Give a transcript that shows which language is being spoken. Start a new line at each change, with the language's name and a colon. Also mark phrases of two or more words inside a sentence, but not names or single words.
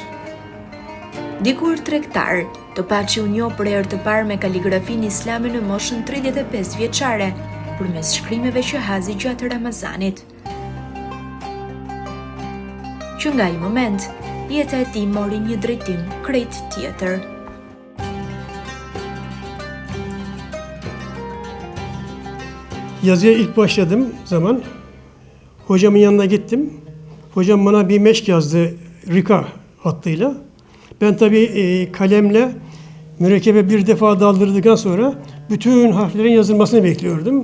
Albanian: Dikur tregtar, Topaçi u njoh për herë të parë me kaligrafinë islame në moshën 35 vjeçare, përmes shkrimeve që hazi gjatë Ramazanit. Që nga ai moment, jeta e tij mori një drejtim krejt tjetër.
Turkish: Yazıya ilk başladığım zaman hocamın yanına gittim. Hocam bana bir meşk yazdı Rika hattıyla. Ben tabii kalemle mürekkebe bir defa daldırdıktan sonra bütün harflerin yazılmasını bekliyordum.